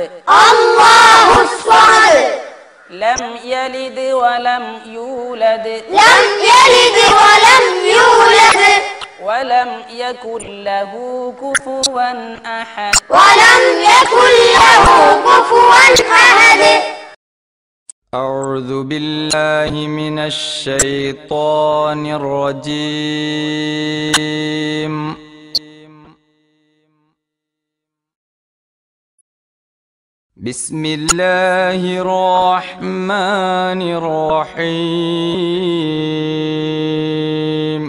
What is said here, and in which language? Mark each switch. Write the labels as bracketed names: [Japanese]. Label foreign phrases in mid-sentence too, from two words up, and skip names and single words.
[Arabic] الله الصمد. لم يلد ولم يولد. لم يلد ولم يولد. ولم يكن له كفوا أحد. ولم يكن له كفوا أحد. أعوذ بالله من الشيطان الرجيم. بسم الله الرحمن الرحيم.